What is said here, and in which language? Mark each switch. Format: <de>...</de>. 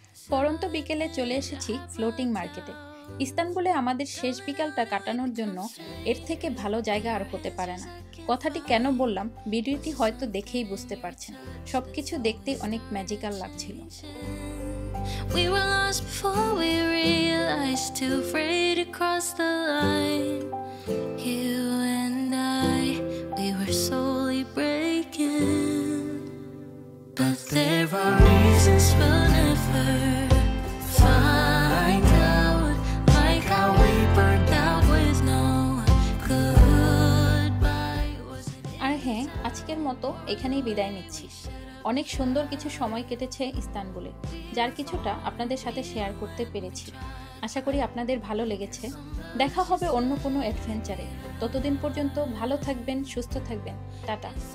<bn>পরন্ত বিকেলে চলে এসেছি ফ্লোটিং মার্কেটে। ইস্তানবুলে আমাদের শেষ বিকালটা কাটানোর জন্য এর থেকে ভালো জায়গা আর হতে পারে না। কথাটি কেন বললাম, ভিডিওটি হয়তো দেখেই বুঝতে পারছেন। সবকিছু দেখতে অনেক ম্যাজিক্যাল লাগছিল।</bn> <en>We were lost before we realized, too afraid to cross the line. You and I, we were slowly breaking, but there are reasons we'll never find out, like how we burned out with no goodbye.</en> <bn>আর হ্যাঁ, আজকের মতো এখানেই বিদায় নিচ্ছি। অনেক সুন্দর কিছু সময় কেটেছে ইস্তানবুলে, যার কিছুটা আপনাদের সাথে শেয়ার করতে পেরেছি। আশা করি আপনাদের ভালো লেগেছে। দেখা হবে অন্য কোনো অ্যাডভেঞ্চারে। ততদিন পর্যন্ত ভালো থাকবেন, সুস্থ থাকবেন। টাটা।</bn>